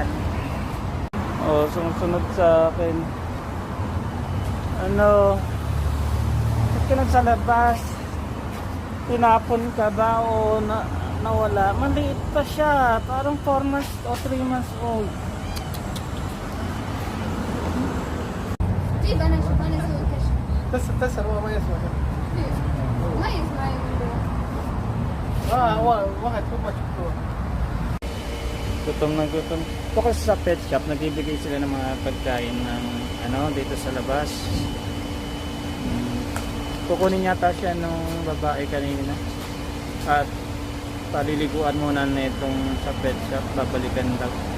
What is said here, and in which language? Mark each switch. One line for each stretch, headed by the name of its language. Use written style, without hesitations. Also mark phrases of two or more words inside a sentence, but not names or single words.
Filipino: Oh, sumusunod sa akin. Ano? Ba't ka sa labas? Tinapon ka ba o nawala? Maliit pa siya. Parang 4 months o 3
English: months old.
Arabic: طيب انا اشوف انا اسوي كشف تسأل هو ما يسمع. ما يسمع يقول هو واحد هو شفتوه.
Filipino: Gutom na gutom. Ito kasi sa
English: pet shop,
Filipino: nagbibigay sila ng mga pagkain ng ano dito sa labas. Kukunin yata siya nung babae kanina. At paliliguan muna na itong sa
English: pet shop,
Filipino: babalikan daw.